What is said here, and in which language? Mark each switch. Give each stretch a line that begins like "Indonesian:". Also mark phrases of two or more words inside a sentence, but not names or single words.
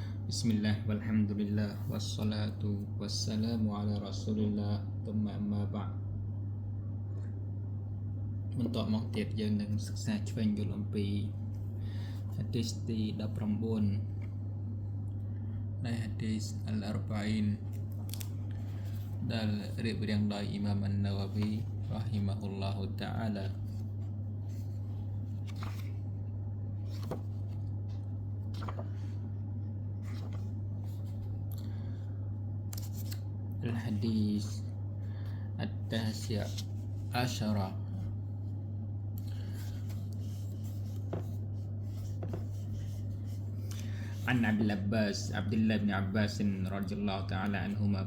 Arabic: بسم الله والحمد لله والصلاة والسلام على رسول الله ثم أما بعد
Khmer: បន្តមកទៀតយើងនឹងសិក្សាឆ្វេងយល់អំពីហាឌីសទី19នៃហាឌីសអលអរបាអ៊ីនដែលរៀបរៀងដោយអ៊ីម៉ាមអានណាវ៉ាវី
Arabic: رحمه الله تعالى الحديث التاسع عشر عن عبد الله بن عباس رضي الله تعالى عنهما